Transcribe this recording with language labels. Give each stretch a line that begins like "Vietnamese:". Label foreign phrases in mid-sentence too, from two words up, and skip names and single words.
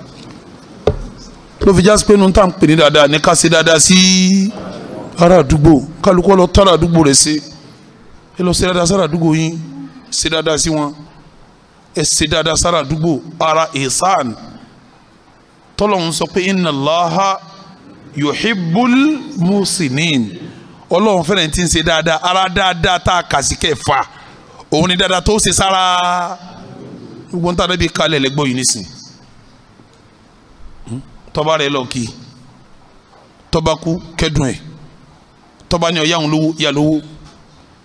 Yoruba: ló fi jásí pé nínú tá à ń pè ní dáadáa ní ká ṣe dáadáa sí ará àdúgbò kálukọ́ lọ tára àdúgbò rẹ̀ ṣe ẹ lọ ṣe dáadáa sára àdúgbò yín ṣe dáadáa sí wọn ẹ ṣe dáadáa sára àdúgbò ara ihsan tọ́lọ́hún sọ pé
Arabic: إن الله يحب المحسنين
Yoruba: ọlọ́run fẹ́rẹ̀ tí ń ṣe dáadáa ara dáadáa tá a kà sí kẹfà òun ni dáadáa tó ṣe sára gbogbo ń tàbí kalẹ̀ lẹ́gbọ́ yìí nísìn tọ́ba rẹ̀ lọ kí tọ́ba kú kẹ́dùn ẹ̀ tọ́ba ní ọ̀yá òun lówó yá lówó